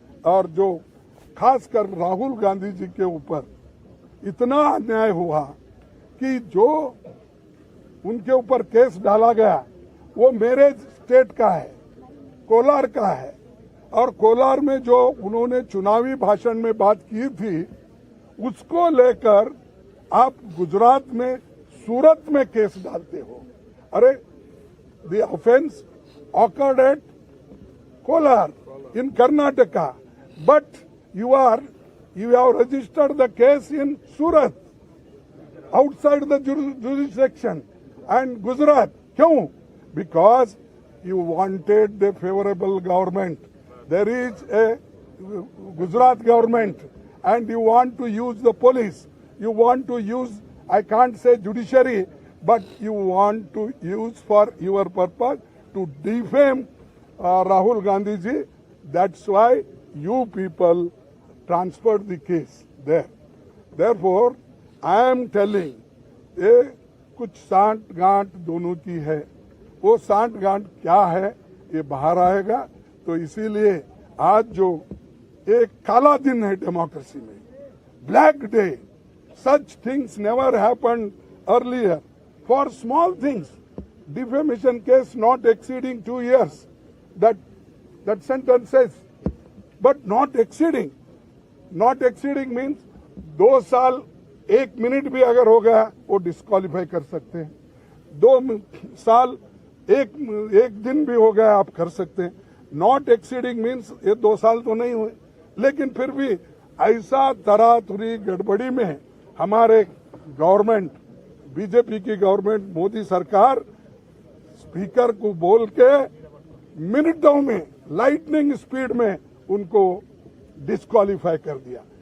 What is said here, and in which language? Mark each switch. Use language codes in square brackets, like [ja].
[hi] और जो खासकर राहुल गांधी जी के ऊपर इतना अन्याय हुआ कि जो उनके ऊपर केस डाला गया वो मेरे स्टेट का है, कोलार का है। और कोलार में जो उन्होंने चुनावी भाषण में बात की थी, उसको लेकर आप गुजरात में, सूरत में केस डालते हो। [en] अरे the offence occurred at Kolar in Karnataka, but you have registered the case in Surat, outside the jurisdiction, and Gujarat. [hi] क्यों? [en] Because you wanted the favorable government. There is a Gujarat government and you want to use the police. You want to use, I can't say judiciary, but you want to use for your purpose to defame Rahul Gandhi ji. That's why you people transferred the case there. Therefore, I am telling, [hi] ये कुछ सांठ गांठ दोनों की है। वो सांठ गांठ क्या है ये बाहर आएगा। तो इसीलिए आज जो एक काला दिन है डेमोक्रेसी में, black day, [en] such things never happened earlier. For small things, defamation case not exceeding 2 years, that sentence says, but not exceeding. Not exceeding means [hi] 2 साल 1 मिनट भी अगर हो गया वो डिस्क्वालीफाई कर सकते हैं। 2 साल 1 दिन भी हो गया आप कर सकते हैं। [en] not exceeding means [hi] ये 2 साल तो नहीं हुए, लेकिन फिर भी ऐसा तरातुरी गड़बड़ी में हमारे गवर्नमेंट, बीजेपी की गवर्नमेंट, मोदी सरकार स्पीकर को बोल के मिनटों में, लाइटनिंग स्पीड में उनको डिस्क्वालीफाई कर दिया।